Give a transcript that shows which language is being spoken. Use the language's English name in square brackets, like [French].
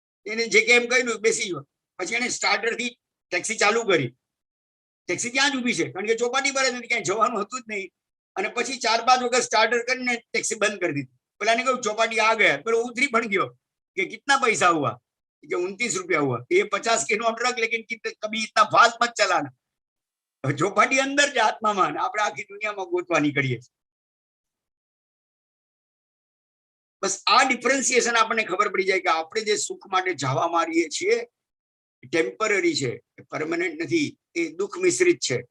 [Gujarati] એને જે કે એમ કહ્યું બેસી ગયો. પછી એને સ્ટાર્ટર થી ટેક્સી ચાલુ કરી. ટેક્સી ત્યાં જ ઉભી છે, કારણ કે ચોપાટી પર જ નથી, ક્યાંય જવાનું હતું જ નહીં. અને પછી 4-5 વખત સ્ટાર્ટર કરીને ટેક્સી બંધ કરી દીધી. પેલાને કહ્યું ચોપાટી આ ગયા. પેલો ઉતરી પણ ગયો [Hindi] कि कितना पैसा हुआ? कि 29 रुपया हुआ. ये 50 के नोट रख, लेकिन कभी इतना फास्ट मत चलाना. [Gujarati] ચોપાટી અંદર જ આત્મામાં, આપણે આખી દુનિયામાં ગોતવા નીકળીએ. બસ આ ડિફરન્સિએશન આપણને ખબર પડી જાય કે આપણે જે સુખ માટે જવા મારીએ છીએ ટેમ્પરરી છે, પરમેનન્ટ નથી. એ દુઃખ મિશ્રિત છે.